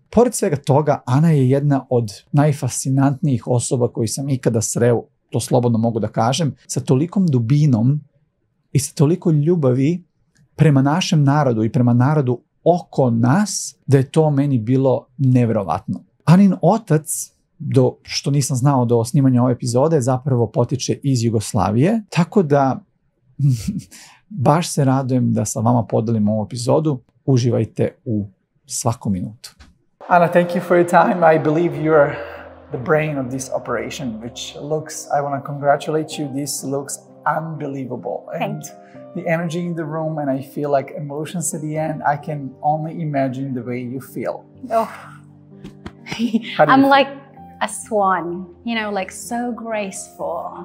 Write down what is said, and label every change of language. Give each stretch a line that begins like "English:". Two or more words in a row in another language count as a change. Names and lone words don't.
Serbian: Pored svega toga, Ana je jedna od najfascinantnijih osoba koji sam ikada sreo, to slobodno mogu da kažem, sa tolikom dubinom i sa toliko ljubavi prema našem narodu i prema narodu oko nas, da je to meni bilo neverovatno. Anin otac, što nisam znao do snimanja ove epizode, zapravo potiče iz Jugoslavije, tako da baš se radujem da sa vama podelim ovu epizodu. Uživajte u svaku minutu.
English: Anna, thank you for your time. I believe you're the brain of this operation, which looks, I want to congratulate you, this looks unbelievable. Thank you. The energy in the room, and I feel like emotions at the end, I can only imagine the way you feel. Oh, I'm like a swan, you know, like so graceful.